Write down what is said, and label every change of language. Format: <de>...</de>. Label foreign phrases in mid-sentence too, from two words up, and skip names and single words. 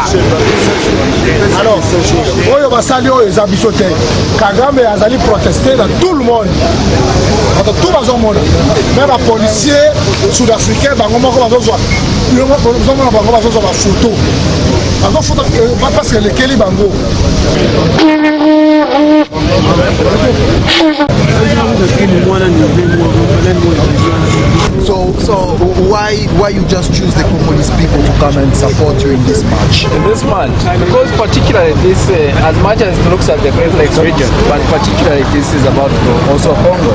<ln>Alors oyo basali oyo eza biso te. Kagame azali protester</ln> <fr>dans tout le monde,</fr> <ln>bato tout bazomona me bapolisier sud-africain bango moko bazozwa bango bazozwa bafoto bazofota</ln> <fr>parce que</fr> <ln>lekeli bango.</ln> <en>So why you just choose the Congolese people to come and support you in this match? In this match, because particularly this, as much as it looks at the Great Lakes region, but particularly this is about also Congo.</en>